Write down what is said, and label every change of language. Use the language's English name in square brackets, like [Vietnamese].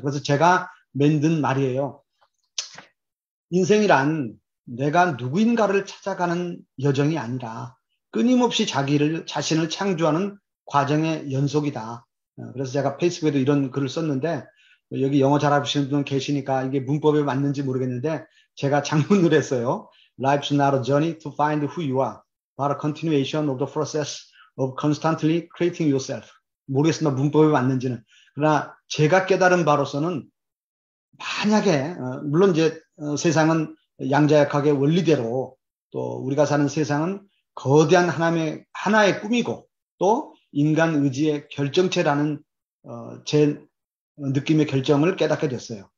[Korean] 그래서 제가 만든 말이에요. 인생이란 내가 누구인가를 찾아가는 여정이 아니라 끊임없이 자신을 창조하는 과정의 연속이다. 그래서 제가 페이스북에도 이런 글을 썼는데 여기 영어 잘하시는 분 계시니까 이게 문법에 맞는지 모르겠는데 제가 장문을 했어요. [English] Life's not a journey to find who you are, but a continuation of the process of constantly creating yourself. [Korean] 모르겠습니다. 문법에 맞는지는. 그러나 제가 깨달은 바로서는 만약에 물론 이제 세상은 양자역학의 원리대로 또 우리가 사는 세상은 거대한 하나의 꿈이고 또 인간 의지의 결정체라는 제 느낌의 결정을 깨닫게 됐어요.